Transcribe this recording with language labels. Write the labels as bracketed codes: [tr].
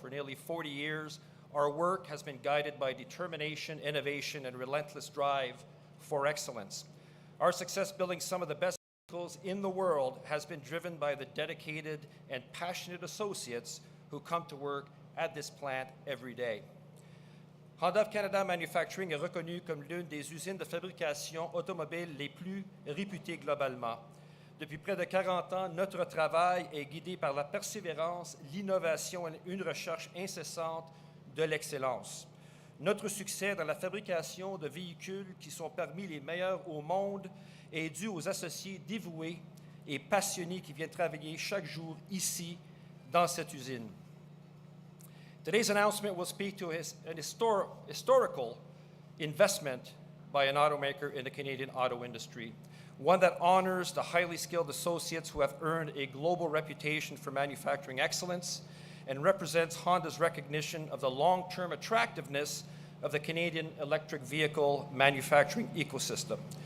[en] For nearly 40 years, our work has been guided by determination, innovation, and relentless drive for excellence. Our success building some of the best vehicles in the world has been driven by the dedicated and passionate associates who come to work at this plant every day. [fr] Honda of Canada Manufacturing est reconnu comme l'une des usines de fabrication automobile les plus réputées globalement. Depuis près de 40 ans, notre travail est guidé par la persévérance, l'innovation et une recherche incessante de l'excellence. Notre succès dans la fabrication de véhicules qui sont parmi les meilleurs au monde est dû aux associés dévoués et passionnés qui viennent travailler chaque jour ici, dans cette usine. [en] Today's announcement will speak to an historical investment by an automaker in the Canadian auto industry, one that honors the highly skilled associates who have earned a global reputation for manufacturing excellence and represents Honda's recognition of the long-term attractiveness of the Canadian electric vehicle manufacturing ecosystem.